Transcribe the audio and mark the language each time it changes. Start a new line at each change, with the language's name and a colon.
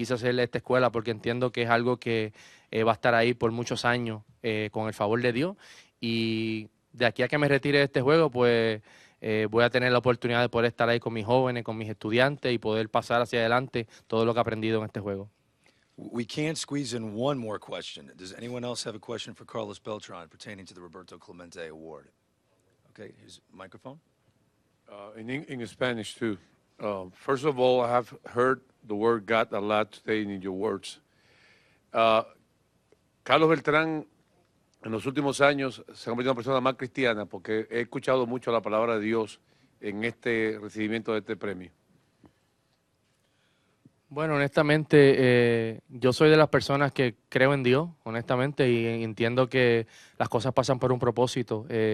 Spanish: Quise hacerle esta escuela porque entiendo que es algo que va a estar ahí por muchos años, con el favor de Dios, y de aquí a que me retire de este juego, pues voy a tener la oportunidad de poder estar ahí con mis jóvenes, con mis estudiantes y poder pasar hacia adelante todo lo que he aprendido en este juego.
English: We can squeeze in one more question. Does anyone else have a question for Carlos Beltrán pertaining to the Roberto Clemente Award? Okay, here's a microphone. In Spanish too. First of all, I have heard the word God a lot today in your words.
Spanish: Carlos Beltrán, en los últimos años, se ha convertido en una persona más cristiana porque he escuchado mucho la palabra de Dios en este recibimiento de este premio. Bueno, honestamente, yo soy de las personas que creo en Dios, honestamente, y entiendo que las cosas pasan por un propósito.